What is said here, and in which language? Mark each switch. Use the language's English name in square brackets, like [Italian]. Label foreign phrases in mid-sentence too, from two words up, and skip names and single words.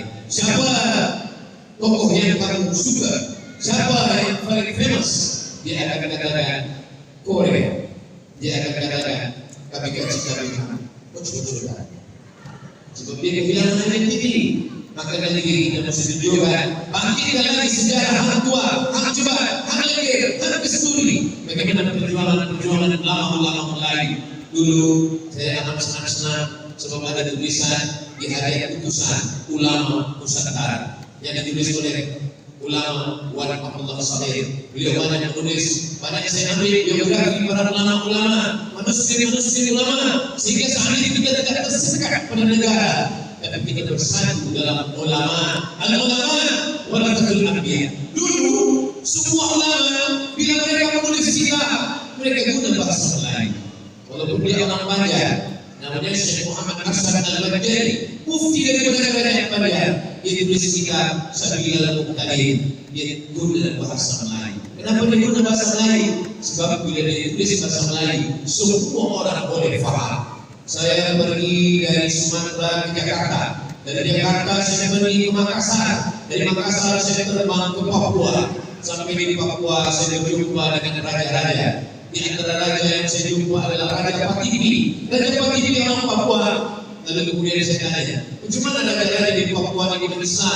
[Malay] Siapa tokoh yang paling suka, siapa yang paling famous, dia akan katakan Korea. Dia akan katakan kami cinta betul. Sebab dia kehilangan identiti. Maka dari kita mesti tunjukkan, bangkitkan lagi sejarah hang tua, hang jebat, hang legir, hang kesturi. Bagaimana perjuangan lama Melayu. Dulu saya amat senang sebab ada tulisan di hari putusan ulama Nusantara yang ditulis oleh ulama Wan Abdullah Saleh. Beliau banyak menulis, banyak saya ambil biografi para ulama, manusia ulama, sehingga saat ini kita tidak tersekat pada negara, tapi kita bersatu dalam ulama. [Arabic] Al-ulama warasatul anbiya. [Malay] Dulu semua ulama bila mereka menulis kitab, mereka guna bahasa Melayu. Walaupun dia orang Banjar, namanya Syekh Muhammad Hasan Al-Banjari, mufti dari kerajaan Banjar, dia tulis kitab Sabilal Muqtadin, dia guna bahasa Melayu. Kenapa dia guna bahasa Melayu? Sebab bila dia tulis bahasa Melayu, semua orang boleh faham. Saya pergi dari Sumatera ke Jakarta, dari Jakarta saya pergi ke Makassar, dari Makassar saya terbang ke Papua. Sampai di Papua saya berjumpa dengan raja-raja. Di antara raja yang saya jumpa adalah Raja Patipi. Raja Patipi orang Papua. Lalu kemudian saya tanya, bagaimana raja-raja di Papua ini Islam?